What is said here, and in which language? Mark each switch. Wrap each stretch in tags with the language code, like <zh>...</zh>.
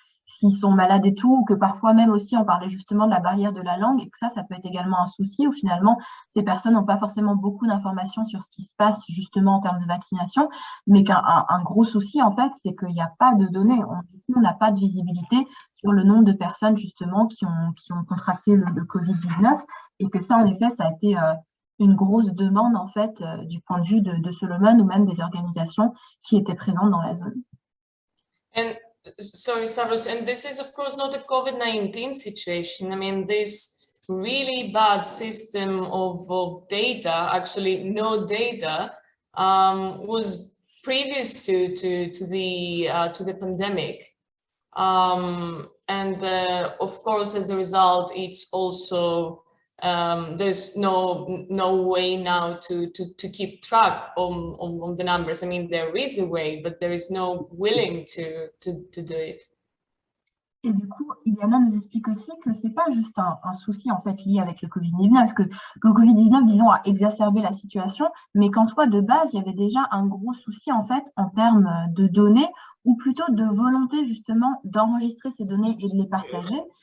<fr>s'ils sont malades et tout, ou que parfois même aussi, on parlait justement de la barrière de la langue, et que ça peut être également un souci, où finalement, ces personnes n'ont pas forcément beaucoup d'informations sur ce qui se passe justement en termes de vaccination, mais qu'un gros souci, en fait, c'est qu'il n'y a pas de données. On n'a pas de visibilité sur le nombre de personnes, justement, qui ont contracté le Covid-19, et que ça, en effet, ça a été une grosse demande, en fait, du point de vue de Solomon, ou même des organisations qui étaient présentes dans la zone.</fr> <en>Sorry, Stavros, and this is of course not a COVID-19 situation. I mean, this really bad system of data, actually no data, was previous to the pandemic, and of course, as a result, it's also there's no way now to keep track on the numbers. I mean, there is a way, but there is no willing to do it.</en> <fr>Et du coup, Iliana nous explique aussi que c'est pas juste un souci en fait lié avec le Covid-19, parce que le Covid-19, disons, a exacerbé la situation, mais qu'en soi, de base, il y avait déjà un gros souci en fait en termes de données, ou plutôt de volonté justement d'enregistrer ces données et de les partager.</fr>